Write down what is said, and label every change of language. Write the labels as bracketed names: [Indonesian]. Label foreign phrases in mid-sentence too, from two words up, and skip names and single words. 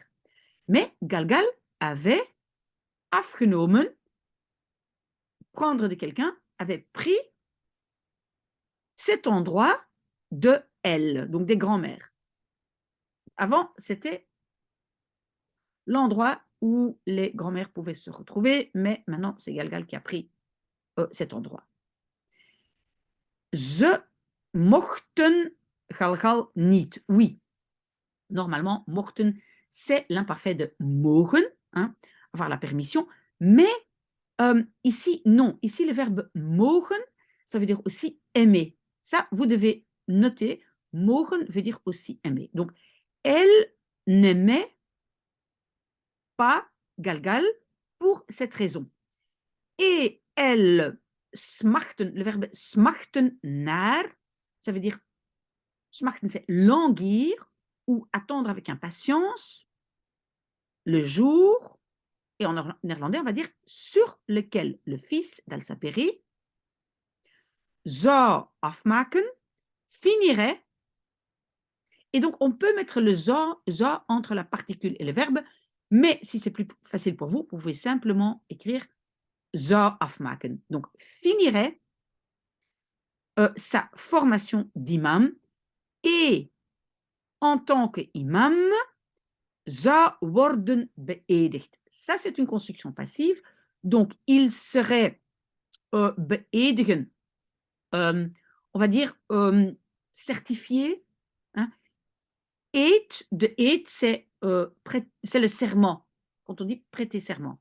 [French] Mais Galgal avait afgenomen, prendre de quelqu'un, avait pris cet endroit de elles, donc des grands-mères. Avant, c'était l'endroit où les grands-mères pouvaient se retrouver, mais maintenant, c'est Galgal qui a pris cet endroit. [Dutch] Ze mochten Galgal niet. [French] Oui, normalement, mochten, c'est l'imparfait de mogen, hein, avoir la permission, mais ici, non. Ici, le verbe mogen, ça veut dire aussi aimer. Ça, vous devez noter, mogen veut dire aussi aimer. Donc, elle n'aimait pas Galgal pour cette raison. Et elle smachten, le verbe [Dutch] smachten naar, [French] ça veut dire, smachten, c'est languir ou attendre avec impatience le jour, et en néerlandais, on va dire sur lequel le fils d'Al-Saberi [Dutch] zou afmaken, [French] finirait. Et donc, on peut mettre le zou entre la particule et le verbe, mais si c'est plus facile pour vous, vous pouvez simplement écrire [Dutch] zou afmaken. [French] Donc, finirait sa formation d'imam et en tant qu'imam, [Dutch] zou worden beëdigd. [French] Ça, c'est une construction passive. Donc, il serait beëdigen, on va dire certifié. Hein. [Dutch] Eed, de eed, [French] c'est le serment, quand on dit prêter serment.